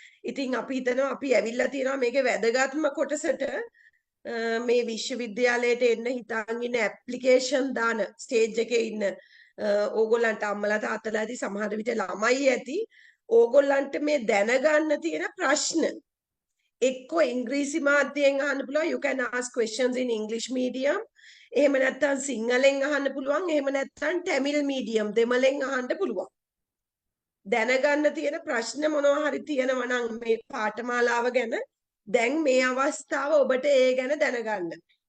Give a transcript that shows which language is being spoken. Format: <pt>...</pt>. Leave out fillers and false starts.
<si>ඉතින් අපි හිතනවා අපි ඇවිල්ලා තියෙනවා මේකේ වැදගත්ම කොටසට මේ විශ්වවිද්‍යාලයට එන්න හිතාගෙන ඉන්න ඇප්ලිකේෂන් දාන ස්ටේජ් එකේ ඉන්න ඕගොල්ලන්ට අම්මලා තාත්තලා ඇති සමහර විට ළමයි ඇති ඕගොල්ලන්ට මේ දැනගන්න තියෙන ප්‍රශ්න එක්කෝ ඉංග්‍රීසි මාධ්‍යයෙන් අහන්න පුළුවන්.</si> <en>You can ask questions in English medium.</en> <si>එහෙම නැත්නම් සිංහලෙන් අහන්න පුළුවන්. එහෙම නැත්නම් තමිල් මීඩියම් දෙමළෙන් අහන්න පුළුවන්. දැනගන්න තියෙන ප්‍රශ්න මොනවා හරි තියෙනවා නම් මේ පාඨමාලාව ගැන දැන් මේ අවස්ථාව ඔබට ඒ ගැන දැනගන්න.</si>